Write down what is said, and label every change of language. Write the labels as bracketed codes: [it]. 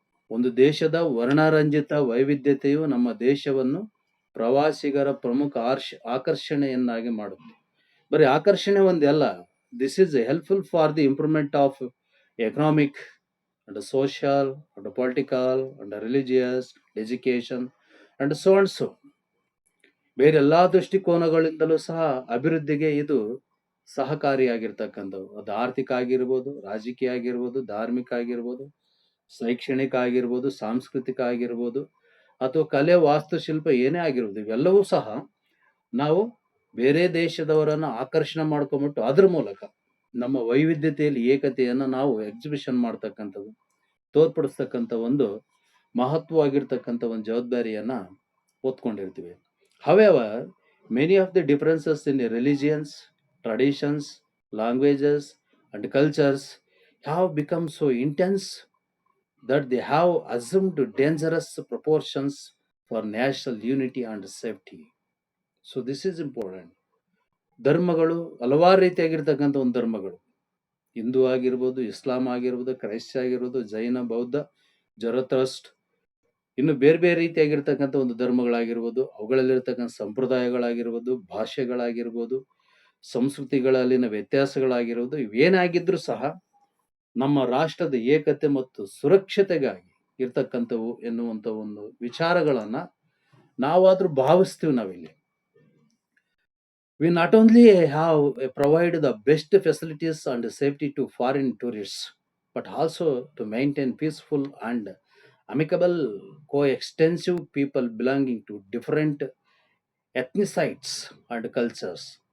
[kn] ಒಂದು ದೇಶದ ವರ್ಣರಂಜಿತ ವೈವಿಧ್ಯತೆಯು ನಮ್ಮ ದೇಶವನ್ನು ಪ್ರವಾಸಿಗರ ಪ್ರಮುಖ ಆಕರ್ಷಣೆಯನ್ನಾಗಿ ಮಾಡುತ್ತೆ. ಬರೀ ಆಕರ್ಷಣೆ ಒಂದೇ ಅಲ್ಲ, [en] This is helpful for the improvement of economic and social and political and religious education and so and so. [kn] ಬೇರೆ ಎಲ್ಲಾ ದೃಷ್ಟಿಕೋನಗಳಿಂದಲೂ ಸಹ ಅಭಿವೃದ್ಧಿಗೆ ಇದು ಸಹಕಾರಿಯಾಗಿರ್ತಕ್ಕಂಥವು. ಅದು ಆರ್ಥಿಕ ಆಗಿರ್ಬೋದು, ರಾಜಕೀಯ ಆಗಿರ್ಬೋದು, ಧಾರ್ಮಿಕ ಆಗಿರ್ಬೋದು, ಶೈಕ್ಷಣಿಕ ಆಗಿರ್ಬೋದು, ಸಾಂಸ್ಕೃತಿಕ ಆಗಿರ್ಬೋದು, ಅಥವಾ ಕಲೆ, ವಾಸ್ತುಶಿಲ್ಪ ಏನೇ ಆಗಿರ್ಬೋದು, ಇವೆಲ್ಲವೂ ಸಹ ನಾವು ಬೇರೆ ದೇಶದವರನ್ನ ಆಕರ್ಷಣೆ ಮಾಡ್ಕೊಂಡ್ಬಿಟ್ಟು ಅದ್ರ ಮೂಲಕ ನಮ್ಮ ವೈವಿಧ್ಯತೆಯಲ್ಲಿ ಏಕತೆಯನ್ನ ನಾವು ಎಕ್ಸಿಬಿಷನ್ ಮಾಡ್ತಕ್ಕಂಥದ್ದು, ತೋರ್ಪಡಿಸ್ತಕ್ಕಂಥ ಒಂದು ಮಹತ್ವವಾಗಿರ್ತಕ್ಕಂಥ ಒಂದು ಜವಾಬ್ದಾರಿಯನ್ನ ಹೊತ್ಕೊಂಡಿರ್ತೀವಿ. [en] However, many of the differences in the religions, traditions, languages, and cultures have become so intense that they have assumed dangerous proportions for national unity and safety. So this is important. [kn] ಧರ್ಮಗಳು ಹಲವಾರು ರೀತಿಯಾಗಿರ್ತಕ್ಕಂಥ ಒಂದು ಧರ್ಮಗಳು, ಹಿಂದೂ ಆಗಿರ್ಬೋದು, ಇಸ್ಲಾಂ ಆಗಿರ್ಬೋದು, ಕ್ರೈಸ್ತ ಆಗಿರ್ಬೋದು, ಜೈನ, ಬೌದ್ಧ, ಜರಥಸ್ಟ್ರ, ಇನ್ನು ಬೇರೆ ಬೇರೆ ರೀತಿಯಾಗಿರ್ತಕ್ಕಂಥ ಒಂದು ಧರ್ಮಗಳಾಗಿರ್ಬೋದು, ಅವುಗಳಲ್ಲಿರ್ತಕ್ಕಂಥ ಸಂಪ್ರದಾಯಗಳಾಗಿರ್ಬೋದು, ಭಾಷೆಗಳಾಗಿರ್ಬೋದು, ಸಂಸ್ಕೃತಿಗಳಲ್ಲಿನ ವ್ಯತ್ಯಾಸಗಳಾಗಿರ್ಬೋದು, ಇವೇನಾಗಿದ್ರೂ ಸಹ ನಮ್ಮ ರಾಷ್ಟ್ರದ ಏಕತೆ ಮತ್ತು ಸುರಕ್ಷತೆಗಾಗಿ ಇರ್ತಕ್ಕಂಥವು ಎನ್ನುವಂಥ ಒಂದು ವಿಚಾರಗಳನ್ನ ನಾವಾದ್ರೂ ಭಾವಿಸ್ತೀವಿ ನಾವಿಲ್ಲಿ. [en] We not only have provided the best facilities and safety to foreign tourists, but also to maintain peaceful and amicable coextensive people belonging to different ethnicities and cultures.